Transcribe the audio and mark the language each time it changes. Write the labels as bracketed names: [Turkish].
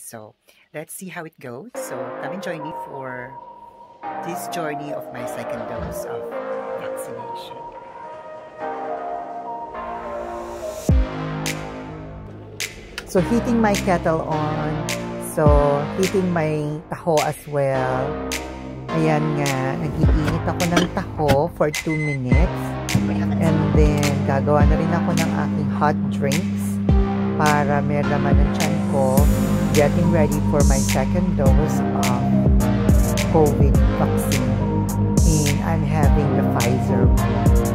[English] So, let's see how it goes. So, come and join me for this journey of my second dose of vaccination. So, heating my kettle on. So, heating my taho as well. [Filipino] Ayan nga, nag-iinit ako ng taho [English] for 2 minutes. [Filipino] And then, gagawa na rin ako ng aking hot drinks para may laman ng tiyan ko. [English] Getting ready for my second dose of COVID vaccine. And I'm having the Pfizer one.